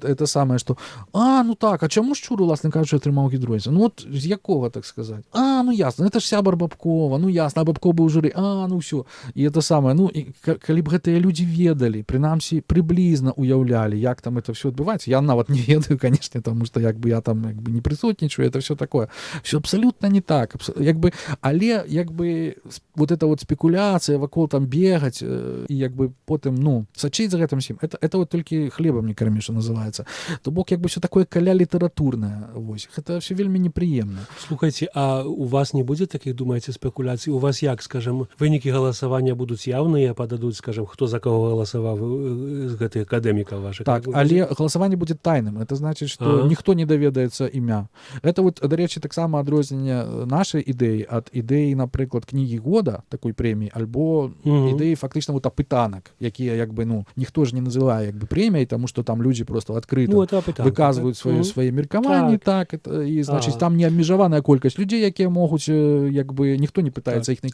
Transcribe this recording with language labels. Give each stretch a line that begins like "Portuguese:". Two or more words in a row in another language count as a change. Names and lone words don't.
Belarusian: Это самае, што ну так, а чаму Шчур, уласна кажучы, атрымаў гідройца? Ну от з якога, так сказаць? Ну ясна, это ж сябар Бабкова, ну ясна, а Бабков быў у журы, ну ўсё. І это самае, ну, і калі б гэтыя людзі ведалі, прынамсі, прыблізна уяўлялі, як там
Russian: это все
Belarusian: адбываецца, я нават не ведаю, канешне, таму што я як бы я там як бы не присутнічаю,
Russian: это все такое. Все абсолютно не так.
Belarusian: Як бы, але як бы
Russian: вот эта вот
Belarusian: спекуляцыя вакол там бегаць і як бы потым, ну, сачыць за гэтым всім, это вот толькі хлебам не кармі,
Russian: что называется.
Belarusian: То бок як бы все такое каля літаратурнае, вось. Гэта все вельмі непрыемна.
Russian: Слухайте, а у вас не будет таких, думаете, спекуляций? У вас як, скажем, выники голосования будут явные, подадут, скажем, кто за кого голосовал из гэтых академиков ваших?
Belarusian: Так, але галасаванне будзе тайным.
Russian: Это значит, что
Belarusian: ніхто не даведаецца імя. Это вот, дарэчы, таксама адрозненне нашай ідэі ад ідэі, напрыклад, кнігі года, такой прэміі, альбо ідэі фактычна вот апытанак, якія як бы, ну, ніхто ж не называе як бы прэміяй, таму што там людзі просто адкрыта выказваюць свае меркаванні, так, і значит, там не абмежаваная колькасць людзей, якія могуць як бы ніхто не пытаецца іх